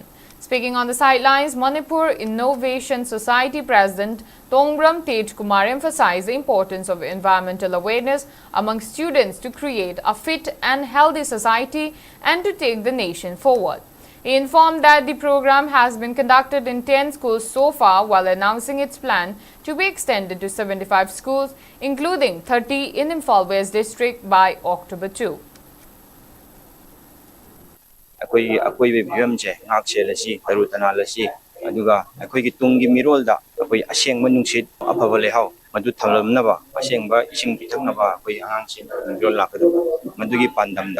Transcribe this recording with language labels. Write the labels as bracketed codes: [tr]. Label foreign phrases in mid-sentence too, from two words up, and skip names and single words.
[en] Speaking on the sidelines, Manipur Innovation Society President Tongbram Tej Kumar emphasized the importance of environmental awareness among students to create a fit and healthy society and to take the nation forward. He informed that the program has been conducted in 10 schools so far, while announcing its plan to be extended to 75 schools, including 30 in Imphal West District by October 2. [mni] ꯑꯩꯈꯣꯏꯒꯤ ꯐꯤꯕꯝꯁꯦ ꯉꯥꯛ ꯁꯦꯜꯂꯁꯤ ꯇꯔꯨ ꯇꯅꯥꯜꯂꯁꯤ ꯑꯗꯨꯒ ꯑꯩꯈꯣꯏꯒꯤ ꯇꯨꯡꯒꯤ ꯃꯤꯔꯣꯜꯗ ꯑꯩꯈꯣꯏ ꯑꯁꯦꯡꯕ ꯅꯨꯡꯁꯤꯠ ꯑꯐꯕ ꯂꯩꯍꯥꯎ ꯃꯗꯨ ꯊꯝꯂꯝꯅꯕ ꯑꯁꯦꯡꯕ ꯏꯁꯤꯡ ꯄꯤꯊꯛꯅꯕ ꯑꯩꯈꯣꯏ ꯑꯉꯥꯡꯁꯤꯡ ꯃꯤꯔꯣꯜ ꯂꯥꯛꯀꯗꯕ ꯃꯗꯨꯒꯤ ꯄꯥꯟꯗꯝꯗ